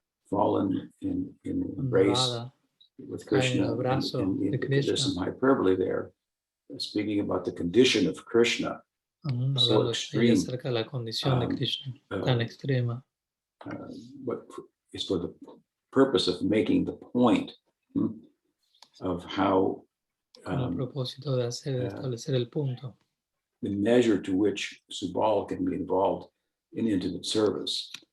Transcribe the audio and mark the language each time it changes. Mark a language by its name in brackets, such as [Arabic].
[English] Fallen in embrace with Krishna, and there's some hyperbole there, speaking about the condition of Krishna. So extreme, [Spanish] acerca de la condición de Krishna, tan extrema. [English] What is for the purpose of making the point of how [Spanish] Con el propósito de establecer el punto. [English] The measure to which Subal can be involved in intimate service.